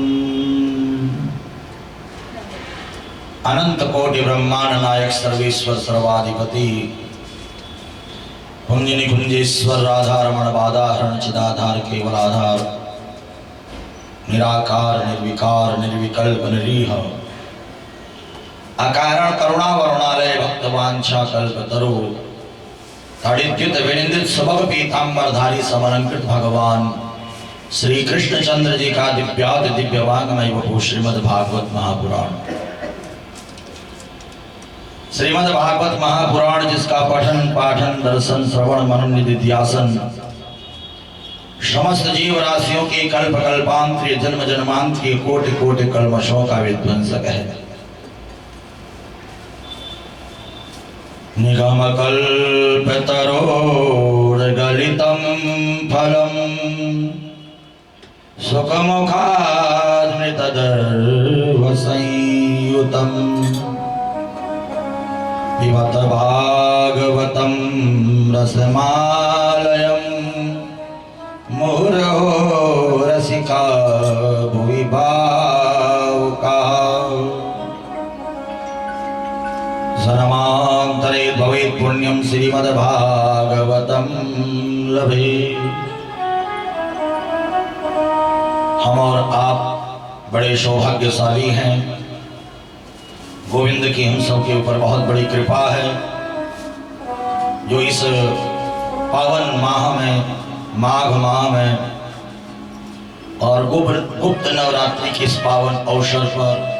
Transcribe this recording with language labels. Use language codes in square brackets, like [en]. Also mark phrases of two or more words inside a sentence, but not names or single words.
[hi] अनंत कोटि ब्रह्मांड नायक सर्वेश्वर सर्वाधिपति पुण्य निकुंजेश्वर राधा रमण बाधाहरण चिदाधार केवल आधार निराकार निर्विकार निर्विकल्प निरीह अकारण करुणा वरुणालय भक्तवांछा कल्प तरु तड़िद्युत विनिंदित सबक पीतांबरधारी समलंकृत भगवान श्री कृष्ण चंद्र जी का दिव्याद दिव्य वांग्मय वपु श्रीमद् भागवत महापुराण। श्रीमद् भागवत महापुराण जिसका पठन पाठन दर्शन श्रवण मनन निधिध्यासन समस्त जीव राशियों के कल्प कल्पांतरीय जन्म जन्मांतरीय कोटि कोटि कल्मषों का विध्वंसक है। [sa] निगम कल्पतरोर्गलितम् फलम सुखमुखादृतदर्वसंयुतं पिबत भागवतं रसमालयं मुहुरहो रसिका भुवि भावुकाः जन्मान्तरे भवेत् पुण्यं श्रीमद्भागवतं लभे। [hi] हम और आप बड़े सौभाग्यशाली हैं। गोविंद की हम सब के ऊपर बहुत बड़ी कृपा है जो इस पावन माह में, माघ माह में और गुप्त नवरात्रि के इस पावन अवसर पर